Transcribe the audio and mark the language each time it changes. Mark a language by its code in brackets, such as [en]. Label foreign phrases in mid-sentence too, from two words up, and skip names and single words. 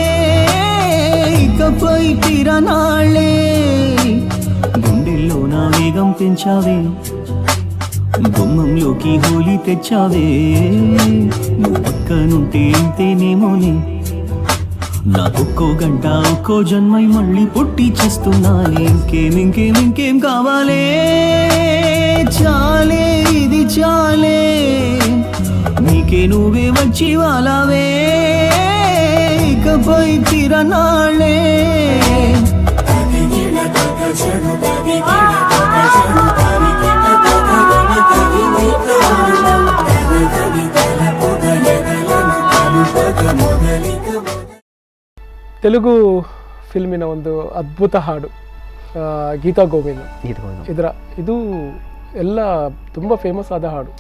[te] ఇకపై తిరనాళ్ళే గుండెల్లో నా వేగం పెంచావే గుమ్మంలోకి హోలీ తెచ్చావే నువ్వు పక్కనుంటే ఇంతేనేమోనే నాకొక్కో గంట ఒక్కో జన్మై మళ్ళీ పుట్టిచ్చేస్తున్నానే ఇంకేం కావాలే చాలే ఇది చాలే నీకే నువ్వే వచ్చి వాలవే ఇకపై తిరనాళ్ళే [kn] ತೆಲುಗು ಫಿಲ್ಮಿನ ಒಂದು ಅದ್ಭುತ ಹಾಡು ಗೀತಾ ಗೋವಿಂದ ಇದು ಎಲ್ಲ ತುಂಬ ಫೇಮಸ್ ಆದ ಹಾಡು.